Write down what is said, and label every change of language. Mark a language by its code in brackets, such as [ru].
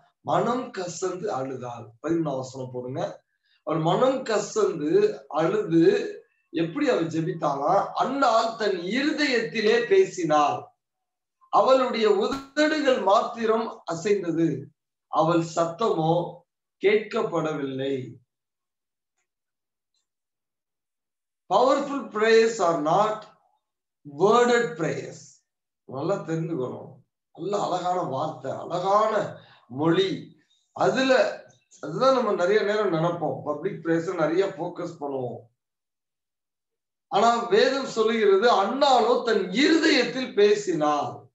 [ta] மனம் கசந்து அழுதாள். 13ஆம் வசனம் போடுங்க. அவள் மனம் கசந்து அழுது எப்படி அவள் ஜெபித்தாளா? அன்னாள் தன் இருதயத்திலே பேசினாள், அவளுடைய உதடுகள் மாத்திரம் அசைந்தது, அவள் சத்தமோ கேட்கப்படவில்லை. [en] Powerful prayers are not worded prayers. [ta] நல்லா தெரிஞ்சுக்கணும். நல்ல அழகான வார்த்தை, அழகான மொழி, அதுதான் நம்ம நிறைய நேரம் நினைப்போம். பப்ளிக் பிரேயர்ஸ் நிறைய போக்கஸ் பண்ணுவோம். ஆனா வேதம் சொல்லுகிறது, அன்னாளோ தன் இருதயத்தில் பேசினாள்.